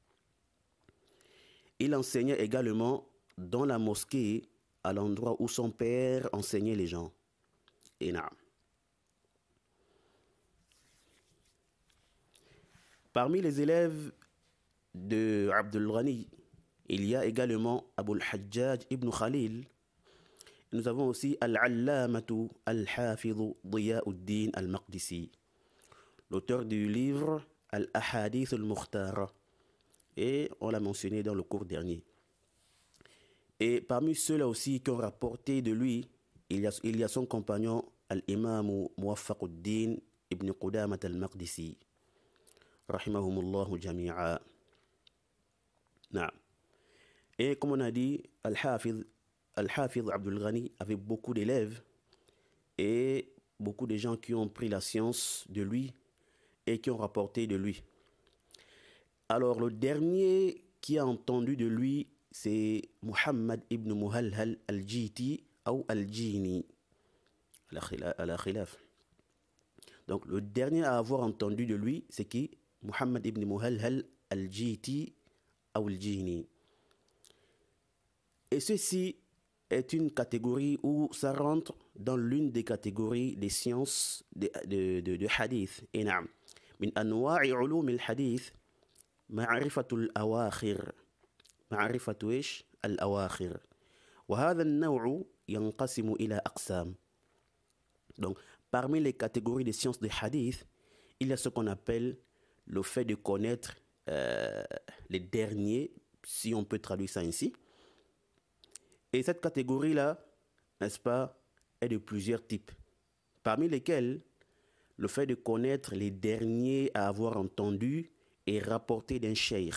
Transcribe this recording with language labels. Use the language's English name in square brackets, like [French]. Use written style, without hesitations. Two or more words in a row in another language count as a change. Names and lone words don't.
[French] Il enseignait également dans la mosquée à l'endroit où son père enseignait les gens. Et parmi les élèves de Abdul Ghani, il y a également Abu al-Hajjaj ibn Khalil. Nous avons aussi Al-Allamatu Al-Hafidh Diyauddin Al-Maqdisi, l'auteur du livre Al-Ahadith Al-Mukhtara. Et on l'a mentionné dans le cours dernier. Et parmi ceux-là aussi qui ont rapporté de lui, il y a son compagnon Al-Imam Muwaffaquddin ibn Qudamat Al-Maqdisi, [Arabic] رحمهم الله جميعا. [French] Et comme on a dit, Al-Hafidh Abdul Ghani avait beaucoup d'élèves et beaucoup de gens qui ont pris la science de lui et qui ont rapporté de lui. Alors, le dernier qui a entendu de lui, c'est Muhammad ibn Muhalhal al-Jiti ou al-Jini, à la khilaf. Donc, le dernier à avoir entendu de lui, c'est qui? Muhammad ibn Muhalhal al-Jiti ou al-Jini. Et ceci est une catégorie où ça rentre dans l'une des catégories des sciences de hadith. [Arabic] Et نعم من أنواع علوم الحديث معرفة الأواخر معرفة إيش الأواخر وهذا النوع ينقسم إلى أقسام. [French] Donc parmi les catégories des sciences de hadith, il y a ce qu'on appelle le fait de connaître les derniers, si on peut traduire ça ainsi. Et cette catégorie-là, n'est-ce pas, est de plusieurs types, parmi lesquels le fait de connaître les derniers à avoir entendu et rapporté d'un cheikh.